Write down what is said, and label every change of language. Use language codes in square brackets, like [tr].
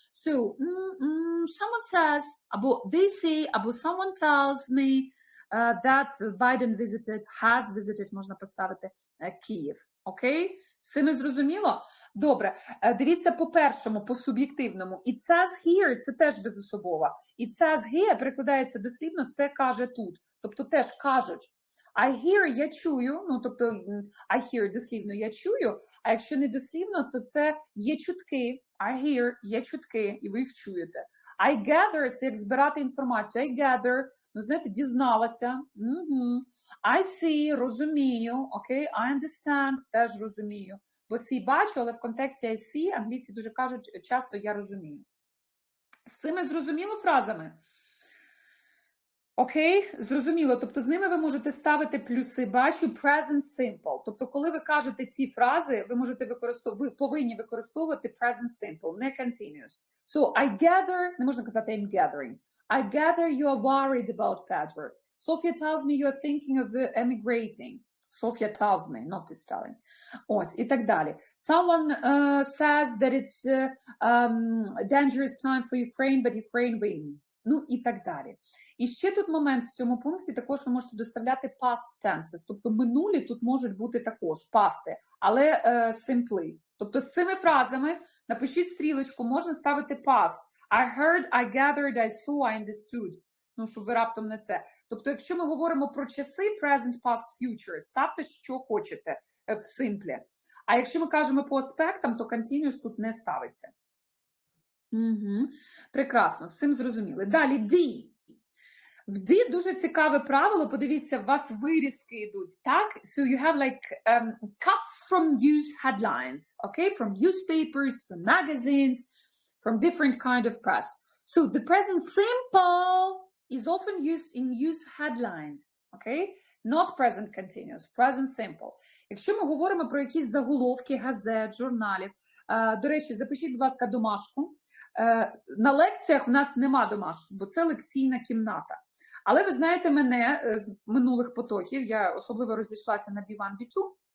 [en] So, someone says, [uk] або [en] they say, або someone tells me that Biden has visited, [uk] можна поставити, [en] Київ. [uk] Окей? З цим зрозуміло? Добре. Дивіться по-першому, по-суб'єктивному. [en] It says here [uk] – це теж безособова. [en] It says here [uk] перекладається дослівно, це каже тут. Тобто теж кажуть. [en] I hear [uk] – я чую, ну, тобто I hear – дослівно я чую, а якщо не дослівно, то це є чутки. [en] I hear [uk] – є чутки, і ви їх чуєте. [en] I gather [uk] – це як збирати інформацію. [en] I gather [uk] – ну, знаєте, дізналася. [en] I see [uk] – розумію. [en] Okay? I understand [uk] – теж розумію. Бо see – бачу, але в контексті [en] I see [uk] англійці дуже кажуть часто я розумію. З цими зрозуміло фразами? Окей, зрозуміло. Тобто з ними ви можете ставити плюси. Бачу present simple. Тобто коли ви кажете ці фрази, ви повинні використовувати present simple, не continuous. [en] So, I gather, [uk] не можна казати [en] I'm gathering. I gather you are worried about Pedro. Sophia tells me you are thinking of emigrating. Sophia tells me, not is telling. [uk] Ось, і так далі. [en] Someone says that it's dangerous time for Ukraine, but Ukraine wins. [uk] Ну, і так далі. І ще тут момент в цьому пункті, також ви можете доставляти past tenses. Тобто минулі тут можуть бути також пасти, але simply. Тобто з цими фразами напишіть стрілочку, можна ставити past. [en] I heard, I gathered, I saw, I understood. [uk] Ну, щоб ви раптом не це. Тобто, якщо ми говоримо про часи present, past, future, ставте, що хочете в симплі. А якщо ми кажемо по аспектам, то continuous тут не ставиться. Угу. Прекрасно, з цим зрозуміли. Далі D. В D дуже цікаве правило, подивіться, у вас вирізки йдуть, так? [en] So you have like cuts from news headlines, okay? From newspapers, from magazines, from different kind of press. So the present simple is often used in news headlines, okay? Not present continuous, present simple. [uk] Якщо ми говоримо про якісь заголовки газет, журналів, до речі, запишіть, будь ласка, домашку. На лекціях у нас нема домашки, бо це лекційна кімната. Але ви знаєте мене з минулих потоків, я особливо розійшлася на B1, B2,